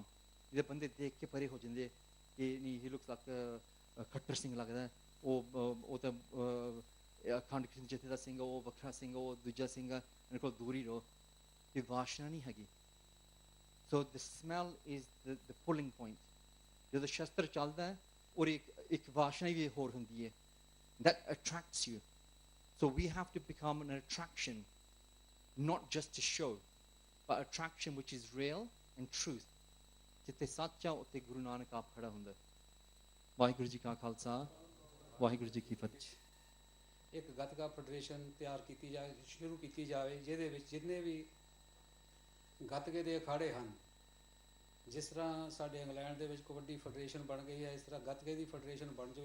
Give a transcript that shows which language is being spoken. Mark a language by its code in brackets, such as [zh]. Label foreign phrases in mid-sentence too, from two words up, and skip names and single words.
[pa] ਜਿਹੜੇ ਬੰਦੇ ਦੇਖ ਕੇ ਪਰੇ ਹੋ ਜਾਂਦੇ ਕਿ ਨਹੀਂ [en] he looks like [pa] ਖੱਟਰ ਸਿੰਘ ਲੱਗਦਾ ਉਹ ਤਾਂ ਅਖੰਡ ਕ੍ਰਿਸ਼ਨ ਜਥੇ ਦਾ ਸਿੰਘ ਉਹ ਵੱਖਰਾ ਸਿੰਘ ਉਹ ਦੂਜਾ ਸਿੰਘ ਇਹਨਾਂ ਕੋਲ ਦੂਰ ਹੀ ਰਹੋ ਕਿ ਵਾਸ਼ਨਾ ਨਹੀਂ ਹੈਗੀ [en] So the smell is the pulling point [pa] ਜਦੋਂ ਸ਼ਸਤਰ ਚੱਲਦਾ ਹੈ ਔਰ ਇੱਕ ਵਾਸ਼ਨਾ ਵੀ ਹੋਰ ਹੁੰਦੀ ਹੈ [en] that attracts you so we have to become an attraction not just to show but attraction which is real and truth [pa] ਜਿੱਥੇ ਸੱਚ ਆ ਉੱਥੇ ਗੁਰੂ ਨਾਨਕ ਆਪ ਖੜਾ ਹੁੰਦਾ ਵਾਹਿਗੁਰੂ ਜੀ ਕਾ ਖਾਲਸਾ ਵਾਹਿਗੁਰੂ ਜੀ ਕੀ ਫਤਿਹ ਇੱਕ ਗੱਤਕਾ ਫੈਡਰੇਸ਼ਨ ਤਿਆਰ ਕੀਤੀ ਜਾਵੇ ਸ਼ੁਰੂ ਕੀਤੀ ਜਾਵੇ ਜਿਹਦੇ ਵਿੱਚ ਜਿੰਨੇ ਵੀ ਗੱਤਕੇ ਦੇ ਅਖਾੜੇ ਹਨ ਜਿਸ ਤਰ੍ਹਾਂ ਸਾਡੇ ਇੰਗਲੈਂਡ ਦੇ ਵਿੱਚ ਕਬੱਡੀ ਫੈਡਰੇਸ਼ਨ ਬਣ ਗਈ ਹੈ, ਇਸ ਤਰ੍ਹਾਂ ਗੱਤਕੇ ਦੀ ਫੈਡਰੇਸ਼ਨ ਬਣ ਜਾਵੇ।